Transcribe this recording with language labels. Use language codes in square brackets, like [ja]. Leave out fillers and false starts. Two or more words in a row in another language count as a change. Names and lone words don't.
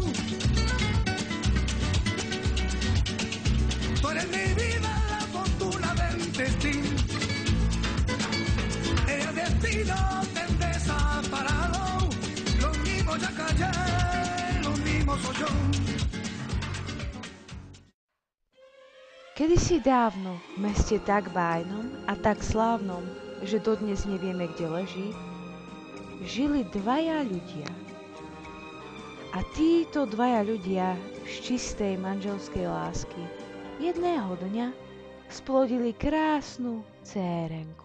[es] Tú eres mi vida, la fortuna del destino. El destino te desaparado. Lo mismo ya callé, lo mismo soy yo. [sk] Kedysi dávno v meste tak bájnom a tak slávnom, že dodnes nevieme, kde leží, žili dvaja ľudia. A títo dvaja ľudia z čistej manželskej lásky jedného dňa splodili krásnu dcérenku.